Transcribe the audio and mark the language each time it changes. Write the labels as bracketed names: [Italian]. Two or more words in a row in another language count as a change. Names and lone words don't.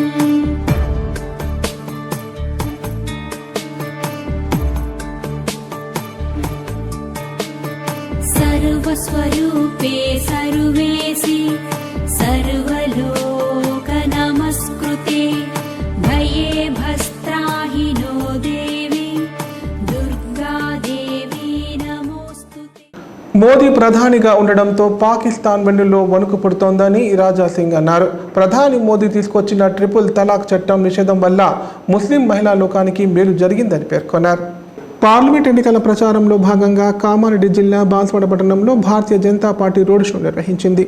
[Sanskrit] सर्वस्वरूपे सर्वेसि सर्वलोक नमस्कृते भये भस्त्राहिनो देवी दुर्गा देवी नमोस्तुते। [Telugu] మోదీ ప్రధానిగా ఉండడంతో పాకిస్తాన్ వెన్నులో వణుకు పుడుతోందని రాజా సింగ్ అన్నారు। ప్రధాని మోదీ తీసుకొచ్చిన ట్రిపుల్ తలాక్ చట్టం నిషేధం వల్ల ముస్లిం మహిళా లోకానికి మేలు జరిగిందని పేర్కొన్నారు। పార్లమెంట్ ఎన్నికల ప్రచారంలో భాగంగా కామారెడ్డి జిల్లా బాన్స్వాడ పట్టణంలో భారతీయ జనతా పార్టీ రోడ్ షో నిర్వహించింది।